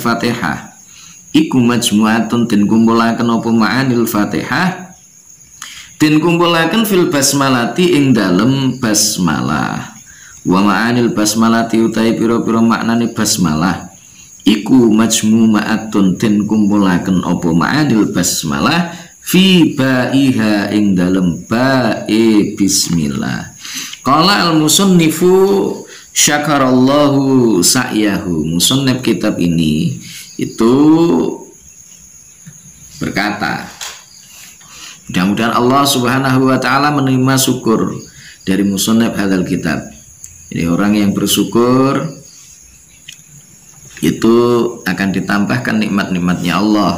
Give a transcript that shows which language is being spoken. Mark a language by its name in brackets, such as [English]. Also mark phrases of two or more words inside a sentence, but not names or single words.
[Javanese] Fatihah iku majmu'atun den kumpulaken apa [Arabic] معاني الفاتحة [Javanese] den kumpulaken [Arabic] في البسملة [Javanese] ing dalam basmalah [Arabic] ومعاني البسملة [Javanese] utai pira-pira maknane basmalah iku majmu'atun den kumpulaken apa [Arabic] معاني البسملة في بائها [Javanese] ing dalem ba'i bismillah. [Arabic] قال المصنف شكر الله سعيه. [Indonesian] Musannif kitab ini itu berkata mudah-mudahan Allah [Arabic] سبحانه وتعالى [Indonesian] menerima syukur dari musannif [Arabic] هذا الكتاب. [Indonesian] Jadi orang yang bersyukur itu akan ditambahkan nikmat-nikmatnya Allah.